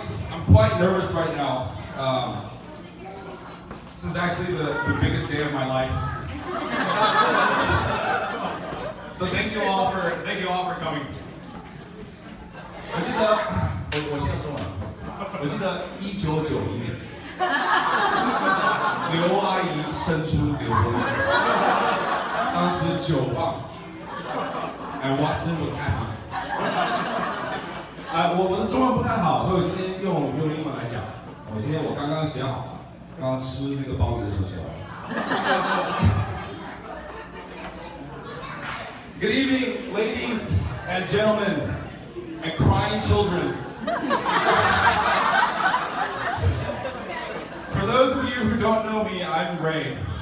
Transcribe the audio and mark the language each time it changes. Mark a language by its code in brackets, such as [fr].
[en] I'm quite nervous right now. This is actually the biggest day of my life. So thank you all for coming. [zh] 我现在中文，我记得1991年，刘阿姨生出刘德华，当时9磅 ， [en] and Watson was happy. [zh] 我的中文不太好，所以我今天用英文来讲。我刚刚写好了，刚刚吃那个鲍鱼的时候写完了。 [en] Good evening, ladies and gentlemen, and crying children. For those of you who don't know me, I'm Ray.